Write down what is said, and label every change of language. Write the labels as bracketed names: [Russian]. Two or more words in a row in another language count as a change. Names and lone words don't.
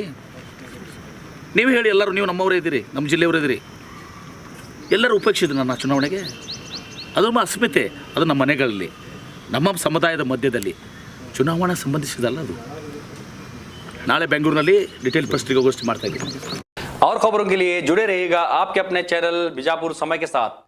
[Kannada] ನೀವು ಹೇಳಿ, ಎಲ್ಲರೂ ನೀವು ನಮ್ಮವರೇ ಇದ್ದೀರಿ, ನಮ್ಮ ಜಿಲ್ಲೆಯವರೇ ಇದ್ದೀರಿ. ಎಲ್ಲರೂ ಉಪೇಕ್ಷಿದ್ರು ನನ್ನ ಚುನಾವಣೆಗೆ. ಅದು ನಮ್ಮ ಅಸ್ಮಿತೆ, ಅದು ನಮ್ಮ ಮನೆಗಳಲ್ಲಿ, ನಮ್ಮ ಸಮುದಾಯದ ಮಧ್ಯದಲ್ಲಿ ಚುನಾವಣಾ ಸಂಬಂಧಿಸಿದಲ್ಲ ಅದು. ನಾಳೆ ಬೆಂಗಳೂರಿನಲ್ಲಿ ಡಿಟೇಲ್ ಪತ್ರಿಕಾಗೋಷ್ಠಿ ಮಾಡ್ತಾ ಇದ್ದೀನಿ. [Hindi] और खबरों के लिए जुड़े रहिएगा आपके अपने चैनल बीजापुर समय के साथ।